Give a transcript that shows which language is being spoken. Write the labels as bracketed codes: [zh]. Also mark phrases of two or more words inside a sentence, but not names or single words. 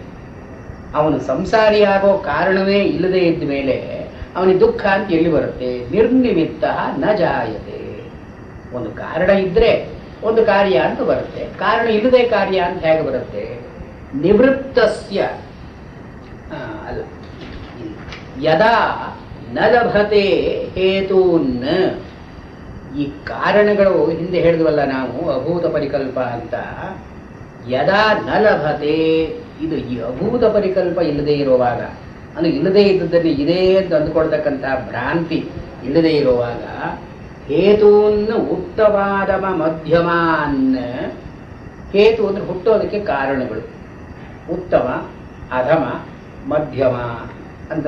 [kn] ಅವನು ಸಂಸಾರಿಯಾಗೋ ಕಾರಣವೇ ಇಲ್ಲದೆ ಇದ್ದ ಮೇಲೆ ಅವನಿಗೆ ದುಃಖ ಅಂತ ಎಲ್ಲಿ ಬರುತ್ತೆ? [sa] ನಿರ್ನಿಮಿತ್ತ ನ ಜಾಯತೆ. [kn] ಒಂದು ಕಾರಣ ಇದ್ರೆ ಒಂದು ಕಾರ್ಯ ಅಂತ ಬರುತ್ತೆ, ಕಾರಣ ಇಲ್ಲದೆ ಕಾರ್ಯ ಅಂತ ಹೇಗೆ ಬರುತ್ತೆ? ನಿವೃತ್ತಸ್ಯ ಅಲ್ಲ, [sa] ಯದಾ ನ ಲಭತೆ ಹೇತೂನ್. [kn] ಈ ಕಾರಣಗಳು ಹಿಂದೆ ಹೇಳಿದ್ವಲ್ಲ ನಾವು, [sa] ಅಭೂತ ಪರಿಕಲ್ಪ [kn] ಅಂತ. [sa] ಯದಾ ನ ಲಭತೆ, [kn] ಇದು ಈ [sa] ಅಭೂತ ಪರಿಕಲ್ಪ [kn] ಇಲ್ಲದೆ ಇರುವಾಗ, ಅಂದ್ರೆ ಇಲ್ಲದೆ ಇದ್ದದ್ದನ್ನು ಇದೆ ಅಂತ ಅಂದುಕೊಳ್ತಕ್ಕಂಥ ಭ್ರಾಂತಿ ಇಲ್ಲದೆ ಇರುವಾಗ, [sa] ಹೇತೂನ್ ಉತ್ತಮಾದಮ ಮಧ್ಯಮಾನ್. [kn] ಹೇತು ಅಂದ್ರೆ ಹುಟ್ಟೋದಕ್ಕೆ ಕಾರಣಗಳು. ಉತ್ತಮ, ಅಧಮ, ಮಧ್ಯಮ ಅಂತ.